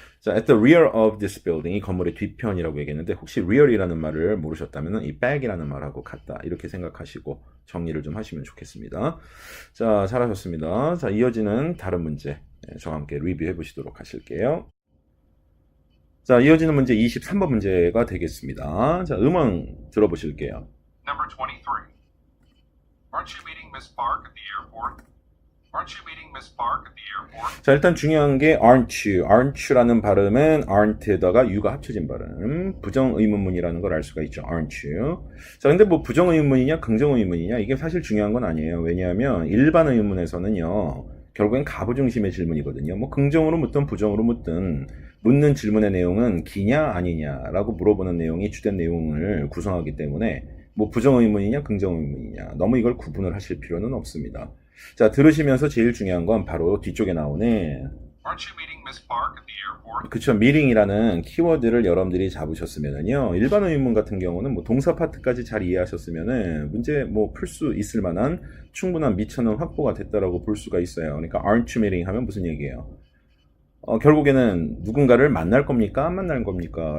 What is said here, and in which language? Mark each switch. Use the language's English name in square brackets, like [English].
[Korean] 자, [English] at the rear of this building, [Korean] 이 건물의 뒤편이라고 얘기했는데 혹시 rear이라는 말을 모르셨다면 이 back이라는 말하고 같다 이렇게 생각하시고 정리를 좀 하시면 좋겠습니다. 자, 잘하셨습니다. 자, 이어지는 다른 문제 저와 함께 리뷰해 보시도록 하실게요. 자, 이어지는 문제 23번 문제가 되겠습니다. 자, 음원 들어보실게요. [English] Number 23. Aren't you meeting Miss Park at the airport? Aren't you meeting Miss Park at the airport? [Korean] 자, 일단 중요한 게 aren't you라는 발음은 aren't에다가 you가 합쳐진 발음. 부정의문문이라는 걸 알 수가 있죠. [English] aren't you. [Korean] 자, 근데 뭐 부정의문이냐 긍정의문이냐 이게 사실 중요한 건 아니에요. 왜냐하면 일반 의문에서는요. 결국엔 가부 중심의 질문이거든요. 뭐 긍정으로 묻든 부정으로 묻든 묻는 질문의 내용은 기냐 아니냐라고 물어보는 내용이 주된 내용을 구성하기 때문에 뭐 부정의문이냐 긍정의문이냐 너무 이걸 구분을 하실 필요는 없습니다. 자, 들으시면서 제일 중요한 건 바로 뒤쪽에 나오는 [English] Aren't you meeting Miss Park at the airport? [Korean] 그쵸, meeting이라는 키워드를 여러분들이 잡으셨으면은요, 일반 의문 같은 경우는 뭐 동사 파트까지 잘 이해하셨으면은 문제 뭐 풀 수 있을 만한 충분한 미천은 확보가 됐다라고 볼 수가 있어요. 그러니까 aren't you meeting 하면 무슨 얘기예요? 결국에는 누군가를 만날 겁니까? 안 만날 겁니까?